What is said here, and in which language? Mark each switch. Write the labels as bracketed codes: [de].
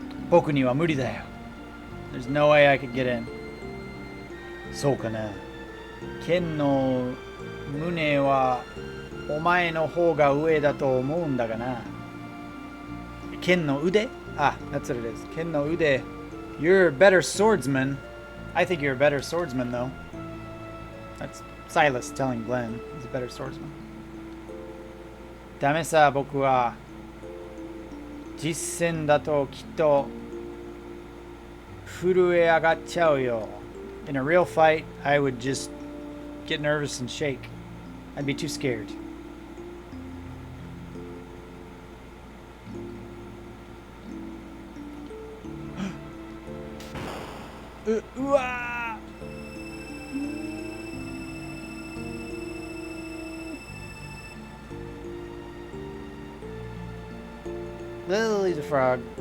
[ja] 僕には無理だよ [en] There's no way I could get in [ja] そうかな剣の胸はお前の方が上だと思うんだがな剣の腕 [en] Ah, that's what it is [ja] 剣の腕 [en] You're a better swordsman I think you're a better swordsman though That's Silas telling Glenn he's a better swordsman. [ja] ダメさ、僕は実践だときっと震え上がっちゃうよ。 [en] In a real fight, I would just get nervous and shake. I'd be too scared. うわーLily's a frog.